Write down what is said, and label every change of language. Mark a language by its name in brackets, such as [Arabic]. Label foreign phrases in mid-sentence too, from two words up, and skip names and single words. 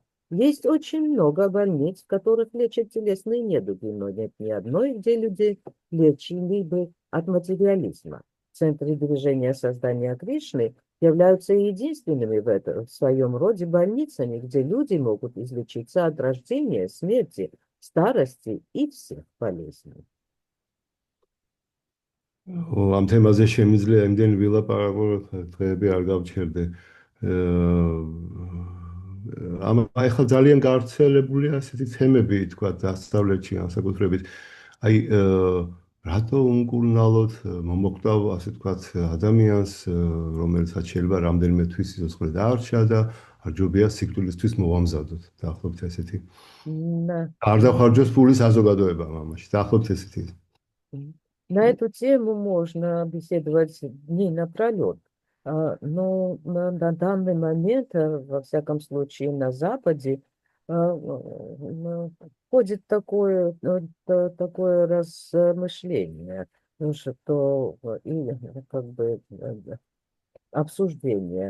[Russian] Есть очень много больниц, в которых лечат телесные недуги, но нет ни одной, где люди лечили бы от материализма. Центры движения создания Кришны являются единственными в своем роде больницами, где люди могут излечиться от рождения, смерти, старости и всех болезней. [Georgian] ამ თემაზე შემიძლია იმდენ ვილაპარაკო, დღეები არ გავჩერდე. ახლა ძალიან გავრცელებულია ასეთი თემები, თქვა, დასავლეთში განსაკუთრებით. აი, რატო უმკურნალოდ მომოკვდავ, ასე ვთქვათ, ადამიანს, რომელსაც შეიძლება რამდენიმე თვის სიცოცხლე დაარჩა და არ ჯობია სიკვდილისთვის მოვამზადოთ. დაახლოებით ესეთი. არ დახარჯოს ფული საზოგადოებამ ამაში. დაახლოებით ესეთი. [Russian] На эту тему можно беседовать дни напролет. Но на данный момент, во всяком случае, на Западе ходит такое размышление, что и как бы обсуждение.